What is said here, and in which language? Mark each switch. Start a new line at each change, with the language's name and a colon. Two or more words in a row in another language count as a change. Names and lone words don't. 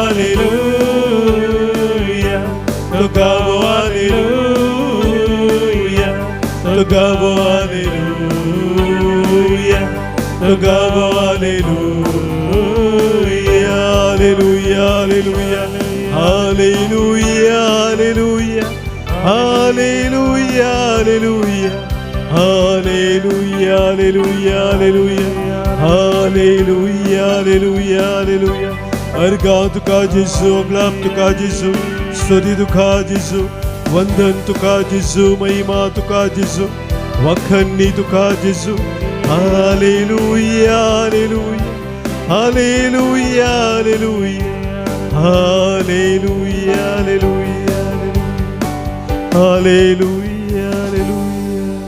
Hindi: हालेलुया, तो गाओ हालेलुया, तो गाओ हालेलुया, तो गाओ हालेलुया, हालेलुया, हालेलुया, हालेलुया, हालेलुया, हालेलुया, हालेलुया, हालेलुया, हालेलुया, हालेलुया, हालेलुया।
Konkani: अर्गा तुका जेसू, अग्लाप तुका जेसू, स्तुती तुका जेसू, वंदन तुका जेसू, महिमा तुका जेसू, वखणी तुका जेसू। हालेलुया, हालेलुया, हालेलुया, हालेलुया, हालेलुया, हालेलुया, हालेलुया।